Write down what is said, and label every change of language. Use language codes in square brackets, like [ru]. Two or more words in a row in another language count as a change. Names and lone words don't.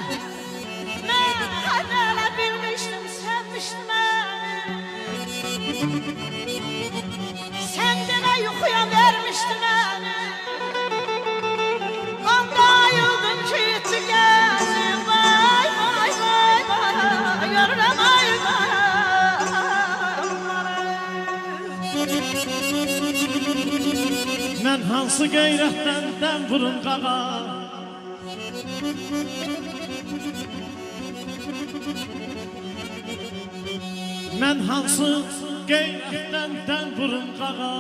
[tr] Nere bilmiştim sevmiştim elim. Sen deme yuxuya vermiştin elim. [az] Onda ayıldım ki gitti gezim. Vay vay vay vay. Görürüm ayıldım. Mən hansı qeyrətdən dən vurun qağa. Mən hansı qeyrətdən dən vurun qağa.